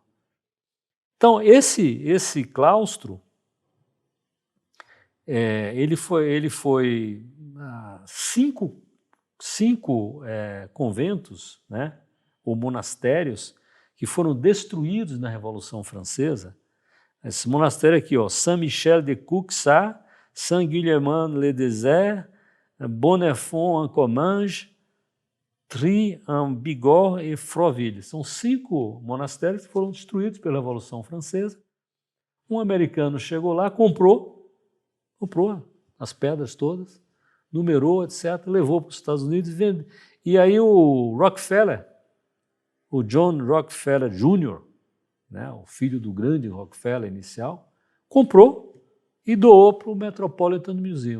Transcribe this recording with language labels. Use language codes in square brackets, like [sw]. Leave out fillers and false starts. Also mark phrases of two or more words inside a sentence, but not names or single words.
[pt] Então, esse claustro, ele foi cinco conventos, né, ou monastérios, que foram destruídos na Revolução Francesa. Esse monastério aqui, ó, Saint-Michel-de-Cuxat, Saint-Guillermin-le-Désert, Bonnefond-en-Comminges, Tri-en-Bigorre e Froville. São 5 monastérios que foram destruídos pela Revolução Francesa. Um americano chegou lá, comprou as pedras todas, numerou, etc., levou para os Estados Unidos e vende. E aí o Rockefeller, o John Rockefeller Jr., né, o filho do grande Rockefeller inicial, comprou e doou para o Metropolitan Museum.